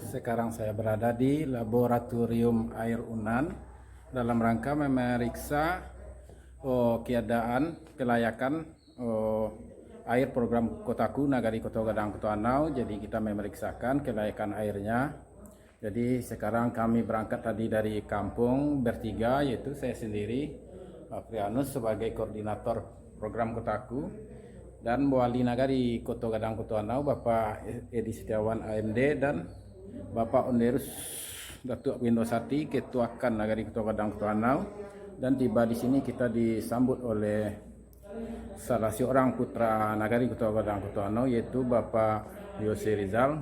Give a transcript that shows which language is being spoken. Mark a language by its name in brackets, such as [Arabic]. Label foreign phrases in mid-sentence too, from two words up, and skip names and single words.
[Indonesian] Sekarang saya berada di Laboratorium Air Unan dalam rangka memeriksa keadaan kelayakan air program Kotaku Nagari Koto Gadang Koto Anau. Jadi kita memeriksakan kelayakan airnya. Jadi sekarang kami berangkat tadi dari kampung bertiga, yaitu saya sendiri, Pak Prianus sebagai koordinator program Kotaku, dan Wali Nagari Koto Gadang Koto Anau Bapak Edi Setiawan AMD, dan Bapak Onderus Datuk Windosati Ketua KAN Nagari Koto Gadang Koto Anau. Dan tiba di sini kita disambut oleh salah seorang putra Nagari Koto Gadang Koto Anau, yaitu Bapak Yose Rizal.